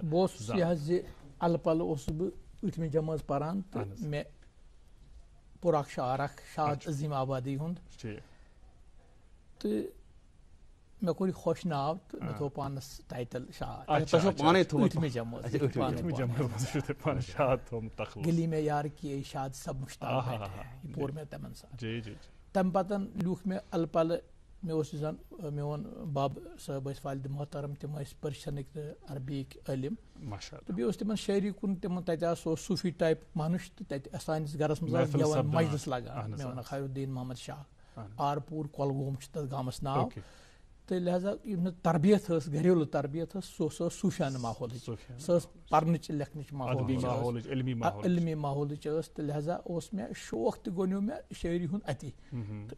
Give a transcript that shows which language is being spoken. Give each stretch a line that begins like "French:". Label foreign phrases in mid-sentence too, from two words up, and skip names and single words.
Kashmiri: بہٕ اوسُس یہِ حظ زِ الہٕ پلہٕ اوسُس بہٕ 8مہِ جمٲژ پران تہٕ مےٚ پوٚر اکھ شعر اکھ شاد عظیٖم آبادی ہُنٛد تہٕ مےٚ کوٚر یہِ خۄش ناو تہٕ مےٚ تھوٚو پانس ٹایٹل شعر 8مہِ جمٲژ
Urdu: گلی میں یار کی شاد سب مشتاق
Kashmiri: یہِ پوٚر مےٚ تِمن ساتہٕ تمہِ پتہٕ لیوٗکھ مےٚ الہٕ پلہٕ مےٚ اوس یُس زن میون بب صٲب ٲسۍ والدِ محترم تِم ٲسۍ پٔرشنٕکۍ تہٕ عربیِکۍ عٲلِم تہٕ بیٚیہِ اوس تِمن شٲعری کُن تِمن تتہِ آسہٕ سُہ اوس صوٗفی ٹایپ مانُش تہٕ تتہِ سٲنِس گرس منٛز آسہٕ گٮ۪وان مجلس لگان مےٚ ونان خیر الدیٖن محمد شاہ آرپوٗر کۄلگوم چھُ تتھ گامس ناو تہٕ لہذا یِم مےٚ تربیت ٲس گریلوٗ تربیت ٲس سۄ ٲس صوٗفیانہٕ ماحولٕچ سۄ ٲس پرنٕچ لیکھنٕچ ماحولٕچ علمی ماحولٕچ ٲس تہٕ لہذا اوس مےٚ شوق تہِ گۄڈنیُک مےٚ شٲعری ہُنٛد اتی تہٕ